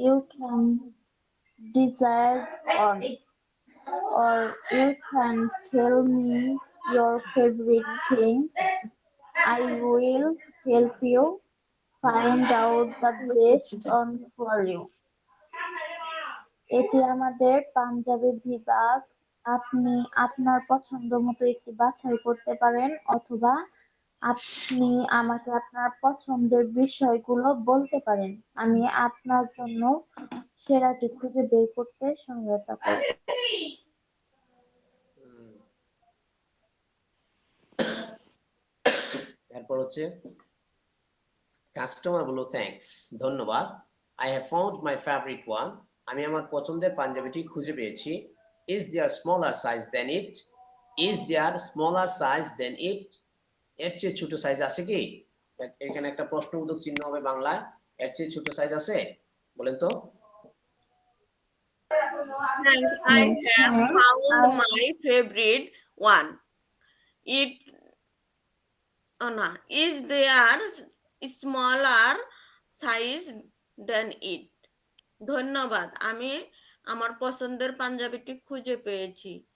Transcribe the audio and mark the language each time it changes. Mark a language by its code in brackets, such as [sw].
[en] you can decide on, or you can tell me your favorite things. I will help you find out the best one for you. [bn] এটি আমাদের পাঞ্জাবি বিভাগ। আপনি আপনার পছন্দ মতো একটি বাছাই করতে পারেন, অথবা আপনি আমাকে আপনার পছন্দের বিষয়গুলো বলতে পারেন। আমি আপনার জন্য সেরাটি খুঁজে বের করতে সহায়তা করব। এরপর হচ্ছে কাস্টমার বলো থ্যাঙ্কস, ধন্যবাদ। [en] I have found my favourite one. [bn] আমি আমার পছন্দের পাঞ্জাবিটি খুঁজে পেয়েছি। [en] is there smaller size than it? Is there smaller size than it? [bn] এর চেয়ে ছোট সাইজ আছে কি? এখানে একটা প্রশ্নবোধক চিহ্ন হবে বাংলায়। এর চেয়ে ছোট সাইজ আছে? বলেন তো। [en] Thanks, I have found my favorite one. It no, is there smaller size than it? [bn] ধন্যবাদ, আমি আমার পছন্দের পাঞ্জাবিটি খুঁজে পেয়েছি।